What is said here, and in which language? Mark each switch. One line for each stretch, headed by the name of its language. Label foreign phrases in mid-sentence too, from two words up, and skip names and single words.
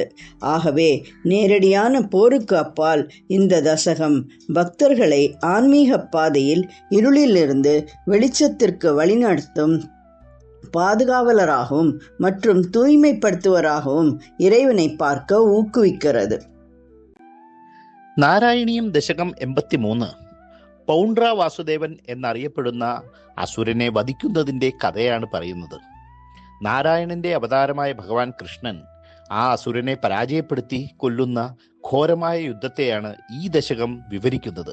Tamil: ஆகவே நேரடியான போருக்கு அப்பால் இந்த தசகம் பக்தர்களை ஆன்மீக பாதையில் இருளிலிருந்து வெளிச்சத்திற்கு வழிநடத்தும் பாதுகாவலராகவும் மற்றும் தூய்மைப்படுத்துவராகவும் இறைவனை பார்க்க ஊக்குவிக்கிறது.
Malayalam: നാരായണീയം ദശകം 83 പൗണ്ട്ര വാസുദേവൻ എന്നറിയപ്പെടുന്ന അസുരനെ വധിക്കുന്നതിൻ്റെ കഥയാണ് പറയുന്നത്. നാരായണന്റെ അവതാരമായ ഭഗവാൻ കൃഷ്ണൻ ആ അസുരനെ പരാജയപ്പെടുത്തി കൊല്ലുന്ന ഘോരമായ യുദ്ധത്തെയാണ് ഈ ദശകം വിവരിക്കുന്നത്.